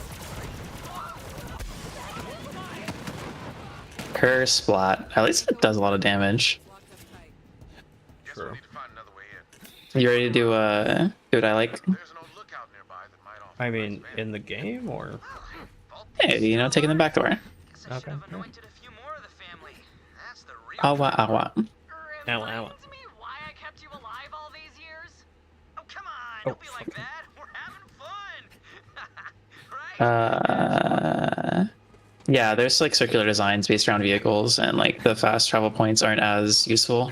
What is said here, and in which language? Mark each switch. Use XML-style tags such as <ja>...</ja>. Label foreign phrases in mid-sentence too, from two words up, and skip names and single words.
<en>Per splat. At least it does a lot of damage. True. You ready to do what I like? I mean, in the game or? Hey, you know, taking the back door. Okay. Awa awa. Ow, ow. Oh, yeah, there's like circular designs based around vehicles, and like the fast travel points aren't as useful.</en>